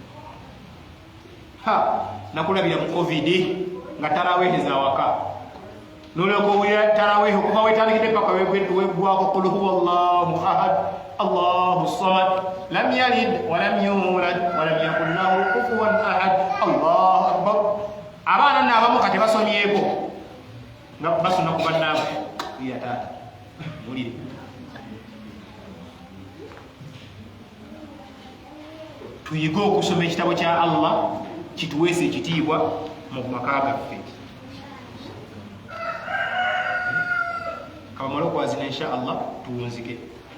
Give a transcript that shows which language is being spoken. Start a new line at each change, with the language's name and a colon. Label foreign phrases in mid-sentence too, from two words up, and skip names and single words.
Ganda: nakulabira mu covid nga taraweeheza waka nolyoka owulira taraweehe okuva wetandikidde paka weggwako
Arabic: قل هو الله أحد الله الصمد لم يلد ولم يولد ولم يكن له كفوا أحد الله أكبر
Ganda: abaana naabamu kati basomyeko nga basona ku bannaabwe iya taata mulire tuyige okusoma ekitabo kya Allah kituweesa ekitiibwa mu maka gaffe kabamala okwazina
Arabic: إن شاء الله
Ganda: tuwunzike